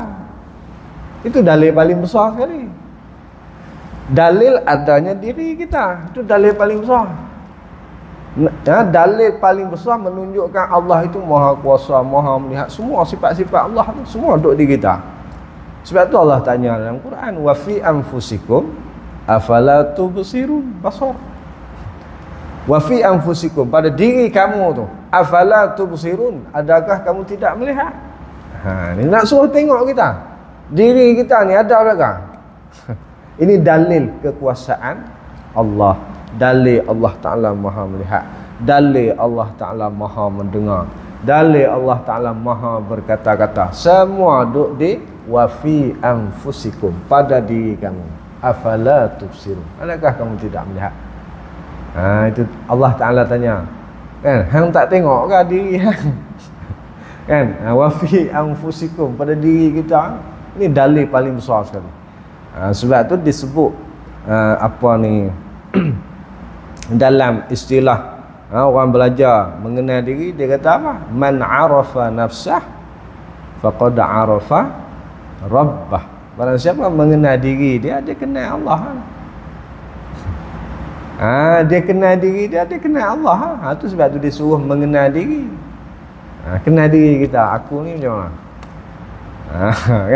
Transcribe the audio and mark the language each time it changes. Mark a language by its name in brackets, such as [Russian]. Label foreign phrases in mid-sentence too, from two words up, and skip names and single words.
[Malay] Itu dalil paling besar sekali. Dalil adanya diri kita, itu dalil paling besar. Dalil paling besar menunjukkan Allah itu Maha Kuasa, Maha melihat. Semua sifat-sifat Allah itu semua duduk di kita. Sebab tu Allah tanya dalam Quran, [Arabic] وفي أنفسكم أفلا تبصرون. بصر. وفي أنفسكم, [Malay] pada diri kamu tu, [Arabic] أفلا تبصرون, [Malay] adakah kamu tidak melihat? Ni nak suruh tengok kita. Diri kita ni ada adakah? Ini dalil kekuasaan Allah. Dalil Allah Ta'ala Maha melihat. Dalil Allah Ta'ala Maha mendengar. Dalil Allah Ta'ala Maha berkata-kata. Semua duduk di [Arabic] وفي أنفسكم, [Malay] pada diri kamu. [Arabic] أفلا تبصرون, [Malay] adakah kamu tidak melihat? Itu Allah Ta'ala tanya, kan, hang tak tengok ke diri hang? Kan, [Arabic] وفي أنفسكم, [Malay] pada diri kita. Ini dalil paling besar sekali. Sebab tu disebut apa ni dalam istilah orang belajar mengenal diri, dia kata apa? [Arabic] من عرف نفسه فقد عرف ربه. [Malay] Barang siapa mengenal diri dia kenal Allah. Dia kenal diri dia kenal Allah. Tu sebab tu dia suruh mengenal diri. Kenal diri kita. Aku ni macam mana? Kan?